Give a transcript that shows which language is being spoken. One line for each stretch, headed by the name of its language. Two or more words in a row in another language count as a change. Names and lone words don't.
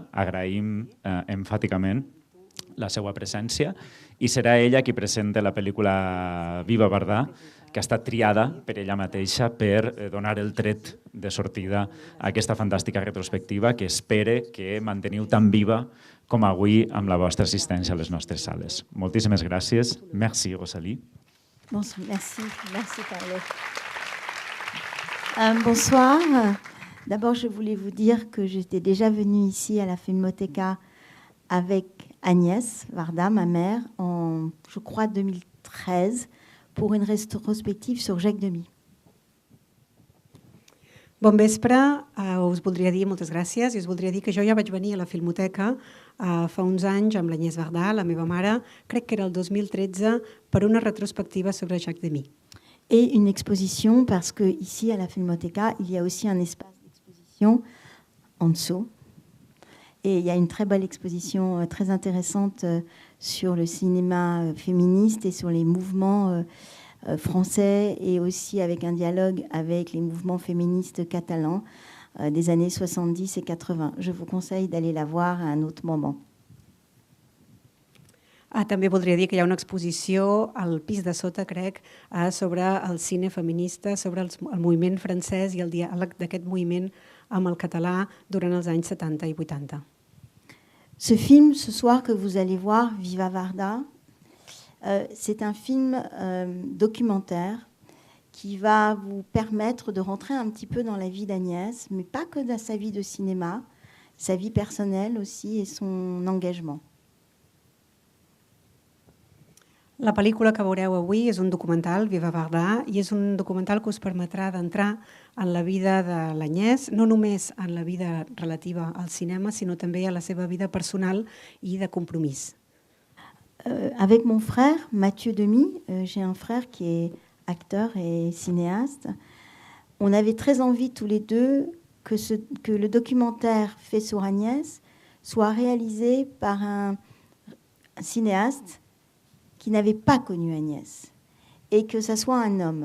Catalan: Agraïm enfàticament la seva presència i serà ella qui presenta la pel·lícula Viva Bardà, que ha estat triada per ella mateixa per donar el tret de sortida a aquesta fantàstica retrospectiva que espere que manteniu tan viva com avui amb la vostra assistència a les nostres sales. Moltíssimes gràcies.
French: Merci, Rosalie. Bonsoir, merci Carlo. Bonsoir. D'abord, je voulais vous dire que j'étais déjà venue ici à la Filmoteca avec Agnès Bardà, ma mère, en, je crois, 2013, pour une rétrospective sur Jacques Demy.
Catalan: Bon vespre, us voldria dir moltes gràcies i us voldria dir que jo ja vaig venir a la Filmoteca fa uns anys amb l'Agnès Bardà, la meva mare, crec que era el 2013, per una retrospectiva sobre Jacques Demy.
French: Et une exposition, parce qu'ici, à la Filmoteca, il y a aussi un espace d'exposition en dessous. Et il y a une très belle exposition très intéressante sur le cinéma féministe et sur les mouvements français et aussi avec un dialogue avec les mouvements féministes catalans des années 70 et 80. Je vous conseille d'aller la voir à un autre moment.
Catalan: També voldria dir que hi ha una exposició al pis de sota, crec, sobre el cine feminista, sobre el moviment francès i el diàleg d'aquest moviment amb el català durant els anys 70 i 80.
French: Ce film, ce soir, que vous allez voir, Viva Bardà, c'est un film documentaire qui va vous permettre de rentrer un petit peu dans la vie d'Agnès, mais pas que dans sa vie de cinéma, sa vie personnelle aussi et son engagement.
Catalan: La pel·lícula que veureu avui és un documental, Viva Bardà, i és un documental que us permetrà d'entrar en la vida de l'Agnès, no només en la vida relativa al cinema, sinó també a la seva vida personal i de compromís.
French: Avec mon frère, Mathieu Demy, j'ai un frère qui est acteur et cinéaste. On avait très envie tous les deux que le documentaire fait sur Agnès soit réalisé par un cinéaste qui n'avait pas connu Agnès, et que ça soit un homme.